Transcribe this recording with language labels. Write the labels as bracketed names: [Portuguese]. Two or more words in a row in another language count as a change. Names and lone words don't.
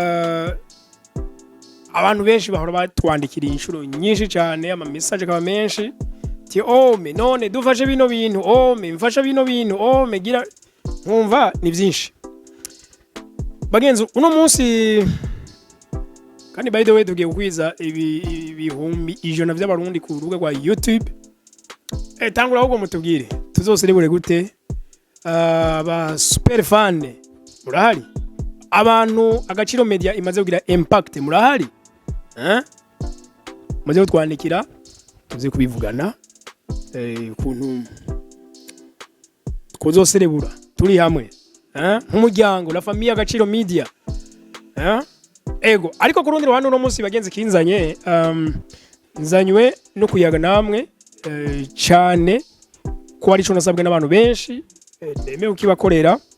[Rundi] abantu benshi bahora batwandikira inshuro nyinshi cyane ama message akaba menshi ti me none dufashe bino bintu me mfasha bino bintu me gira nkumva ni byinshi bagenzi uno munsi kandi [English] by the way [Rundi] tugiye kukwiza ibihumbi ijana by'abarundi ku rubuga rwa YouTube tangura ahubwo mutubwire tuzoserebure gute ba [English] super fan [Rundi] murahari abantu Agaciro Media imaze kugira impact murahari maze kutwandikira tuze kubivugana kuntu kuzoserebura turi hamwe nk'umuryango [French] la famille [Rundi] Agaciro Media ego ariko kurundi ruhande no munsi bagenzi kinzanye nzanywe no kuyaga namwe cyane ko ari cyo nasabwe n'abantu benshi neme ukibakorera